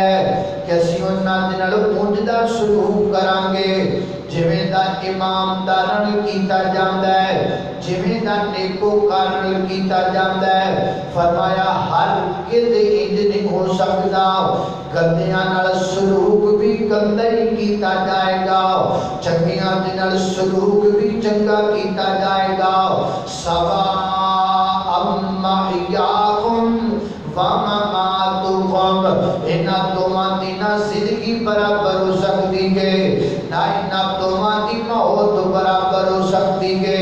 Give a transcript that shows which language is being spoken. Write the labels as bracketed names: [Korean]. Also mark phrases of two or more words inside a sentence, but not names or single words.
[Punjabi] ہے کہ اسی انہاں دے نال اونجدا سلوک کران گے جویں دا امام دارن کیتا جاندا ہے، جویں دا نیکوکار کیتا جاندا ہے۔ فرمایا ہرگز انج نہیں ہو سکدا، گندیاں نال سلوک بھی گندا ہی کیتا جائے گا، چنگیاں دے نال سلوک بھی چنگا کیتا جائے گا۔ [Arabic] سواء محیاکم ومماتکم، [Punjabi] انہاں دوواں دی نہ زندگی برابر ہو سکتی ہے نہ انہاں دوواں دی موت برابر ہو سکتی ہے۔